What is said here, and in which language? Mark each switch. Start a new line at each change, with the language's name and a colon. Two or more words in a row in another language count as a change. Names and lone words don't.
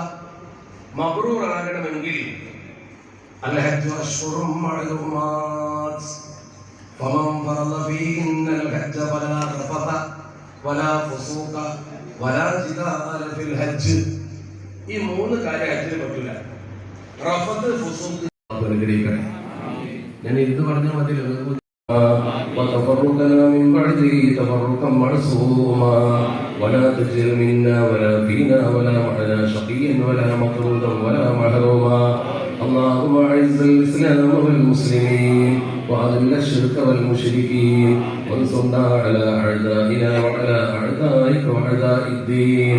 Arabic: മബ്റൂറാകണമെങ്കിൽ الحج أشهر معلومات فمن فرض فيهن الحج فلا رفث ولا فسوق ولا جدال في الحج.
Malayalam: ഈ മൂന്ന് കാര്യം ഹജ്ജിന് പറ്റില്ല. റഫത്ത്, ഫുസൂഖ് അനുഗ്രഹിക്കണേ. ഞാൻ ഇത് പറഞ്ഞ മതി.
Arabic: وتفرقنا من بعده تفرقا معصوما ولا تجعل منا ولا فينا ولا معنا شقيا ولا مطرودا ولا محروما. اللهم اعز الاسلام والمسلمين واذل الشرك والمشركين وانصرنا على اعدائنا وعلى اعدائك واعداء الدين.